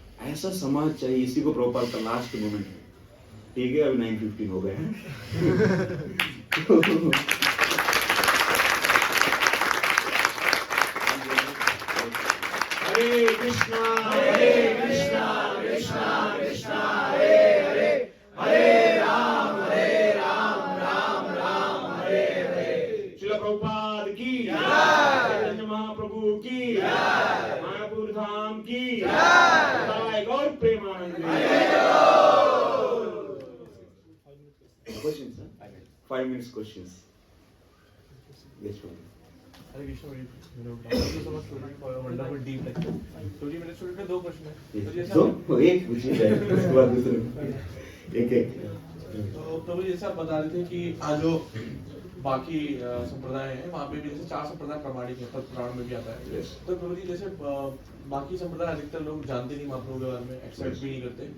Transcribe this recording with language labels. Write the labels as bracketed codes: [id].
[hi] ऐसा समाज चाहिए, इसी को प्रभुपाद का लास्ट मोमेंट है। ठीक है, अभी 9:15 हो गए हैं हरे कृष्णा कृष्णा कृष्णा हरे हरे, हरे राम राम राम हरे हरे। श्रील प्रभुपाद की चैतन्य महाप्रभु की मायापुर धाम की जय, गौर Premanand. [en] Questions, sir? 5 minutes questions. Yes, Hare Krishna very thank you so much Prabhuji for your wonderful deep lecture. [hi] Prabhuji मेरे छोटे छोटे 2 प्रश्न हैं. तो जैसे दो एक पूछिए जाए उसके बाद दूसरे एक एक तो प्रभु जैसे आप बता रहे थे कि आज जो बाकी संप्रदाय हैं वहाँ पे भी जैसे 4 संप्रदाय प्रमाणिक है, पद्म पुराण में भी आता है. [en] Yes. [hi] तो प्रभु जी जैसे बाकी संप्रदाय अधिकतर लोग जानते नहीं महाप्रभु के बारे में, एक्सेप्ट भी नहीं करते.